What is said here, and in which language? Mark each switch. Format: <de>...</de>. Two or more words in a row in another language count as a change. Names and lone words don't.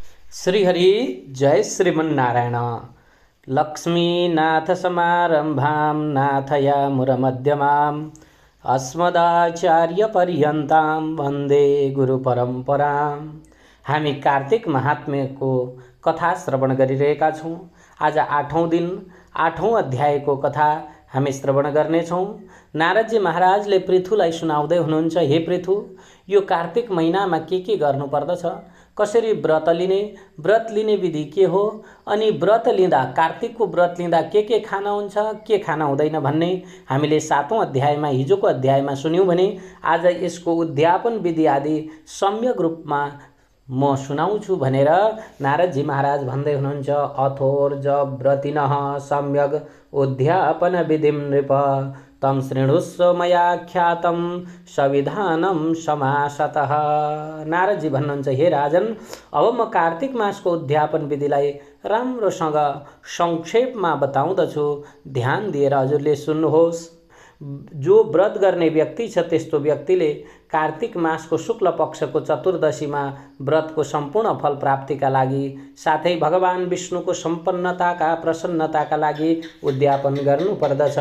<sa>श्रीहरि जय श्रीमन्नारायण। लक्ष्मीनाथ समारंभां नाथयामुरमध्यमाम् अस्मदाचार्यपर्यन्तां वन्दे गुरुपरम्परां।</sa> <ne>हामी कार्तिक महात्म्यको कथा श्रवण गरिरहेका छौँ। आज 8औं दिन 8औं अध्यायको कथा हामी श्रवण गर्नेछौँ। नारदजी महाराजले पृथुलाई सुनाउँदै हुनुहुन्छ, हे पृथु, यो कार्तिक महिनामा के गर्नुपर्दछ, कसरी व्रत लिने विधि के हो, अनि व्रत लिँदा कार्तिकको व्रत लिँदा के खाना हुन्छ, के खाना हुँदैन भन्ने हामीले 7औं अध्यायमा हिजोको अध्यायमा सुन्यौँ भने आज यसको उद्यापन विधि आदि सम्यक रूपमा म सुनाउँछु भनेर नारदजी महाराज भन्दै हुनुहुन्छ।</ne> <sa>अथोर्ज व्रतिनः सम्यक उद्यापन विधिं नृप तम शृणुस्व मया ख्यातं सविधानं समासतः।</sa> <ne>नारदजी भन्नुहुन्छ, हे राजन, अब म कार्तिक मासको उद्यापन विधिलाई राम्रोसँग संक्षेपमा बताउँदछु, ध्यान दिएर हजुरले सुन्नुहोस्। जो व्रत गर्ने व्यक्ति छ त्यस्तो व्यक्तिले कार्तिक मासको शुक्ल पक्षको चतुर्दशीमा व्रतको सम्पूर्ण फल प्राप्तिका लागि साथै भगवान विष्णुको सम्पन्नताका प्रसन्नताका लागि उद्यापन गर्नुपर्दछ।</ne>